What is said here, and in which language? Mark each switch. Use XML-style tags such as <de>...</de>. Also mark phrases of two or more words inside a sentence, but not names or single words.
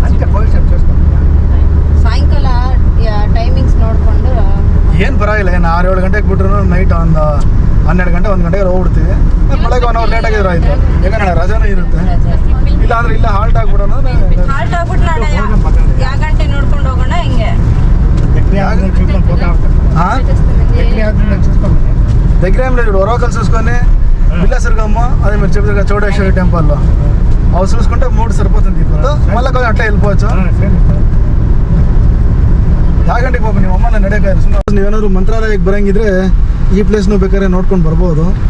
<kn>ಸಾಯಂಕಾಲ ಟೈಮಿಂಗ್ಸ್ ನೋಡಿಕೊಂಡು ಏನು ಪರವಾಗಿಲ್ಲ. ಏನು 6-7 ಗಂಟೆಗೆ ಬಿಟ್ರು ನೈಟ್ ಒಂದು 12 ಗಂಟೆ 1 ಗಂಟೆಗೆ ಹೋಗ್ಬಿಡ್ತೀವಿ. ಬೆಳಗ್ಗೆ 1</kn> <en>hour late</en> <kn>ಆಗಿದ್ರೆ ಆಯಿತು. ಯಾಕಂದ್ರೆ ರಜಾನೂ ಇರುತ್ತೆ. ಇಲ್ಲ ಅಂದ್ರೆ ಇಲ್ಲ ಹಾಲ್ಟ್ ಆಗ್ಬಿಡೋಣ. ಹಾಲ್ಟ್ ಆಗ್ಬಿಟ್ಟು ನಾಳೆ ಯಾವ ಗಂಟೆ ನೋಡ್ಕೊಂಡು ಹೋಗೋಣ. ಹಿಂಗೆ</kn> <te>దగ్గర ఏం లేదు. వరవకల్ చూసుకొని బిల్లాసర్గమ్మ, అదే మీరు చెప్పారు చౌడేశ్వరి టెంపుల్లో అవి చూసుకుంటే 3 సరిపోతుంది. ఇప్పుడు మళ్ళీ కొంచెం అట్లా వెళ్ళిపోవచ్చు.</te> <kn>ಯಾವ ಗಂಟೆಗೆ ಹೋಗಿ ನೀವು ಅಮ್ಮನ ನಡೆಯೋಕೆ ಸುಮ್ಮನೆ. ನೀವೇನಾದ್ರು ಮಂತ್ರಾಲಯಕ್ಕೆ ಬರೋಂಗಿದ್ರೆ ಈ ಪ್ಲೇಸ್ನು ಬೇಕಾದ್ರೆ ನೋಡ್ಕೊಂಡು ಬರ್ಬೋದು.</kn>